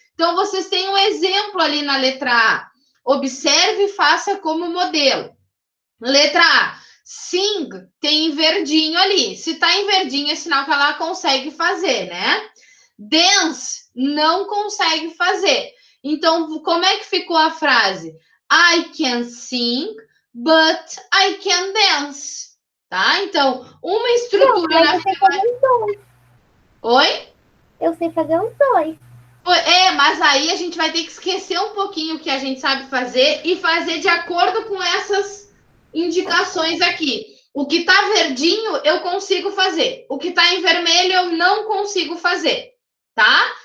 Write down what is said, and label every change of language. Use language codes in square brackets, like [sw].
[pt] Então, vocês têm um exemplo ali na letra A. Observe e faça como modelo. Letra A. Sing tem em verdinho ali. Se está em verdinho, é sinal que ela consegue fazer, né? Dance não consegue fazer. Então, como é que ficou a frase? [en] I can sing, but I can dance. [pt] Tá? Então, uma estrutura na afirmativa. Oi? Eu sei fazer uns dois. Mas aí a gente vai ter que esquecer um pouquinho o que a gente sabe fazer e fazer de acordo com essas indicações aqui. O que tá verdinho, eu consigo fazer. O que tá em vermelho, eu não consigo fazer. Tá?